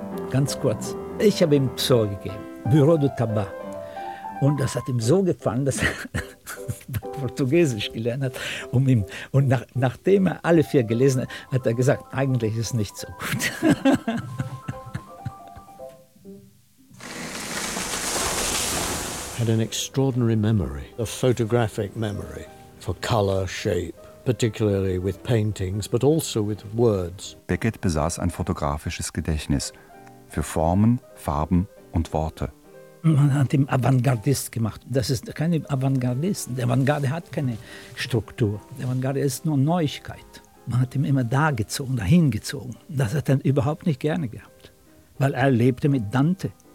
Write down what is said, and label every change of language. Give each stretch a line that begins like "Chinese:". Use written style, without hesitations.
German: Ganz kurz, ich habe ihm Psor gegeben, Bureau du Tabac. Und das hat ihm so gefallen, dass er Portugiesisch gelernt hat. Und nachdem er alle vier gelesen hat, hat er gesagt, eigentlich ist es nicht so gut.
English: Had an extraordinary memory, a photographic memory for color, shape, particularly with paintings, but also with words.
German: Beckett besaß ein fotografisches Gedächtnis für Formen, Farben und Worte. Man hat ihn Avantgardist gemacht. Das ist kein Avantgardist. Der Avantgarde hat keine Struktur. Der Avantgarde ist nur Neuigkeit. Man hat ihn immer da gezogen, dahin gezogen. Das hat er überhaupt nicht gerne gehabt, weil er lebte mit Dante.